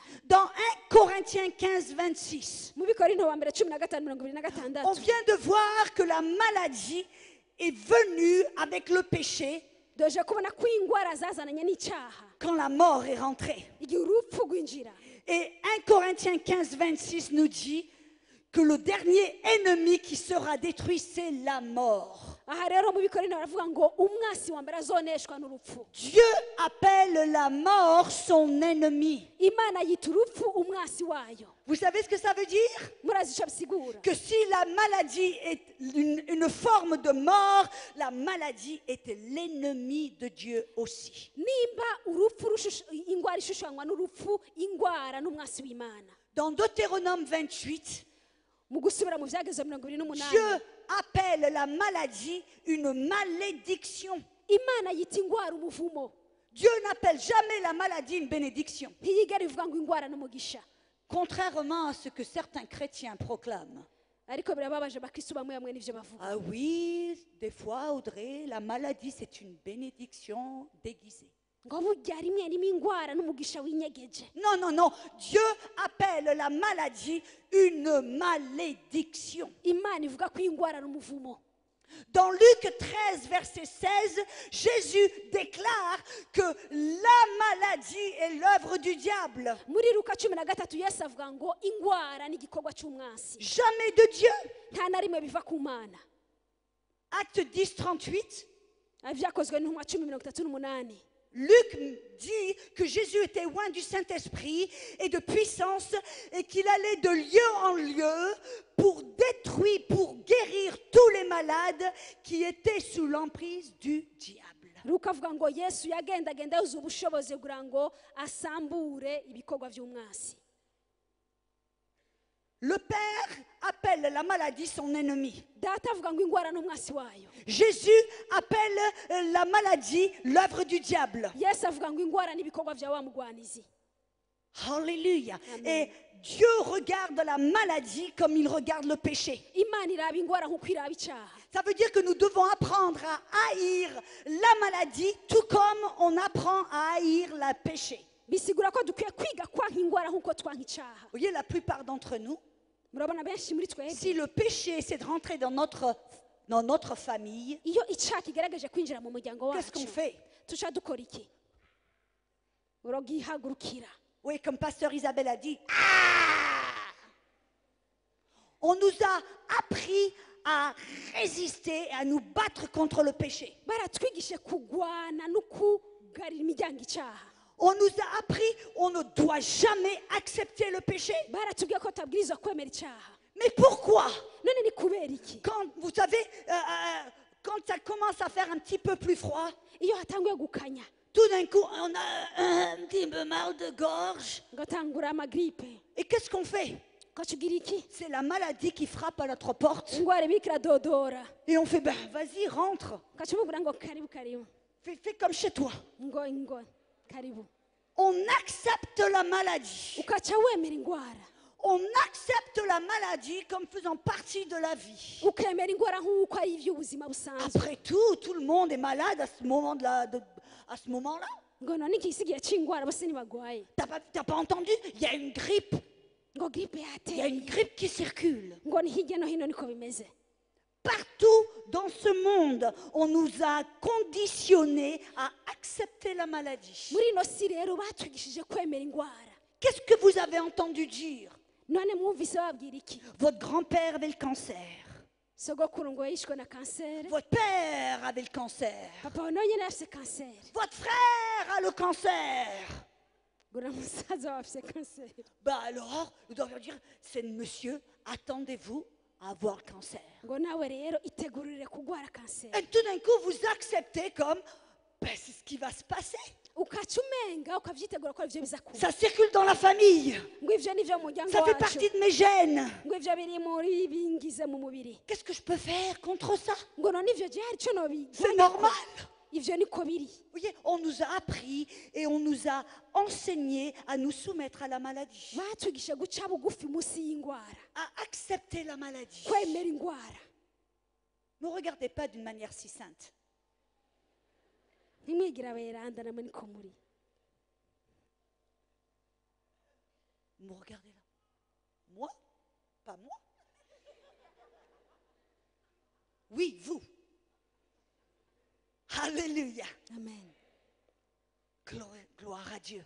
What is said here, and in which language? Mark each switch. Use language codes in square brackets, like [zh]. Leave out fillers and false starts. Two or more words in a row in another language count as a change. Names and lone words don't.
[fr] Dans 1 Corinthiens 15, 26, [rn] mu bikorinto wa mbere 15:26 [fr] on vient de voir que la maladie est venue avec le péché [rn] doje kubona ko indwara zazananye n'icyaha [fr] quand la mort est rentrée. [rn] igihe urupfu rwinjira [fr] Et 1 Corinthiens 15, 26 nous dit que le dernier ennemi qui sera détruit, c'est la mort. [rn] aha rero mu bikorinto baravuga ngo umwasi wa mbere azoneshwa n'urupfu [fr] Dieu appelle la mort son ennemi. [rn] imana yita urupfu umwasi wayo [fr] Vous savez ce que ça veut dire? [rn] murazi icyo bisigura [fr] Que si la maladie est une forme de mort, la maladie est l'ennemi de Dieu aussi. [rn] nimba urupfu indwara ishushanywa n'urupfu indwara n'umwasi w'imana [fr] Dans Deutéronome 28, [rn] mu gusubira mu byageze 28 [fr] Dieu appelle la maladie une malédiction. [rn] imana yita indwara umuvumo [fr] Dieu n'appelle jamais la maladie une bénédiction, [rn] ntiyigera ivuga ngo indwara n'umugisha [fr] contrairement à ce que certains chrétiens proclament. [rn] ariko birababaje bakristo bamwe bamwe n'ivyo bavuga [fr] Ah oui, des fois, Audrey, la maladie, c'est une bénédiction déguisée. [rn] ngo burya rimwe rimwe indwara n'umugisha winyegeje [fr] Non, non, non. Dieu appelle la maladie une malédiction. [rn] imana ivuga ko indwara n'umuvumo [fr] Dans Luc 13, verset 16, Jésus déclare que la maladie est l'œuvre du diable, [rn] muri luka 13 yesu avuga ngo indwara n'igikorwa cy'umwasi [fr] jamais de Dieu. [rn] nta na rimwe biva ku mana [fr] Acte 10, 38, [rn] vyakozwe n'intumwa 10:38 [fr] Luc dit que Jésus était loin du Saint-Esprit et de puissance et qu'il allait de lieu en lieu pour détruire, pour guérir tous les malades qui étaient sous l'emprise du diable. [rn] luka avuga ngo yesu yagendagenda yuzuye ubushobozi kugira ngo asambure ibikorwa by'umwasi [fr] Le Père appelle la maladie son ennemi. [rn] data avuga ngo indwara n'umwasi wayo [fr] Jésus appelle la maladie l'œuvre du diable. [rn] yesu avuga ngo indwara n'ibikorwa bya wa mugwanizi [fr] Alléluia. Amen. Et Dieu regarde la maladie comme il regarde le péché. [rn] imana iraba indwara nk'uko iraba icyaha [fr] Ça veut dire que nous devons apprendre à haïr la maladie tout comme on apprend à haïr le péché. [rn] bisigura ko dukwiye kwiga kwanka indwara nk'uko twanka icyaha [fr] Vous voyez, la plupart d'entre nous, [rn] murabona benshi muri twebwe [fr] si le péché essaie de rentrer dans notre famille, [rn] iyo icyaha kigaragaje kwinjira mu muryango [fr] qu'est-ce qu'on [rn] wacu [fr] fait? [rn] tuca dukora iki urogihagurukira [fr] Oui, comme Pasteur Isabelle a dit, ah! On nous a appris à résister et à nous battre contre le péché. [rn] baratwigishe kugwana no kugarira imiryango icyaha [fr] On nous a appris, on ne doit jamais accepter le péché. [rn] baratubwiye ko tabwirizwa kwemera icyaha [fr] Mais pourquoi? [rn] none ni kubera iki [fr] Quand, vous savez, quand ça commence à faire un petit peu plus froid, [rn] iyo hatanguye gukanya [fr] tout d'un coup, on a un petit peu mal de gorge. [rn] ngatangura amagripe [fr] Et qu'est-ce qu'on fait? [rn] ukacugira iki [fr] C'est la maladie qui frappe à notre porte. [rn] indwara ibiriko iradodora [fr] Et on fait, ben vas-y, rentre. [rn] ukacumubwira ngo [sw] karibu karibu [fr] Fais comme chez toi. [rn] ngo karibu [fr] On accepte la maladie. [rn] ukaca wemera indwara [fr] On accepte la maladie comme faisant partie de la vie. [rn] ukemera indwara nk'uko ari iby'ubuzima busanzwe [fr] Après tout le monde est malade à ce moment-là. À ce moment-là. [rn] ngo none ikisigiye c'indwara bose ntibagwaye [fr] T'as pas entendu? Il y a une grippe. [rn] ngo gripe [fr] Il y a une [rn] yateye [fr] grippe qui circule. [rn] ngo ni hirya no hino niko bimeze [fr] Partout dans ce monde, on nous a conditionnés à accepter la maladie. [rn] muri ino si rero batwigishije kwemera indwara [fr] Qu'est-ce que vous avez entendu dire? [rn] none mwumvise babwira iki [fr] Votre grand-père avait le cancer. [rn] sogokuru ngo yishwe na kanseri [fr] Votre père avait le cancer. [rn] papa we nawe nyine afise kanseri [fr] Votre frère a le cancer. [rn] ngo na musaza we afise kanseri [fr] Bah alors, nous devons dire, c'est monsieur, attendez-vous à avoir le cancer. [rn] ngo nawe rero itegurire kugwara kanseri [fr] Et tout d'un coup, vous acceptez comme, ben, c'est ce qui va se passer. [rn] ukaca umenga ukavyitegura ko ivyo biza kuba [fr] Ça circule dans la famille. [rn] ngo ivyo nivyo mu muryango [fr] Ça fait [rn] wacu [fr] partie de mes gènes. [rn] ngo ivyo biri muri bingize mu mubiri [fr] Qu'est-ce que je peux faire contre ça? [rn] ngo none ivyo je hari ico [fr] C'est normal. [rn] ivyo niko biri. [fr] Vous voyez, on nous a appris et on nous a enseigné à nous soumettre à la maladie, [rn] Batwigisha guca bugufi munsi y'ingwara, [fr] à accepter la maladie. [rn] kwemera ingwara. [fr] Ne regardez pas d'une manière si sainte. [rn] Ntimwigira aberanda namwe niko muri. [fr] Vous me regardez là. Moi? Pas moi. Oui, vous. Alléluia. Amen. Gloire à Dieu.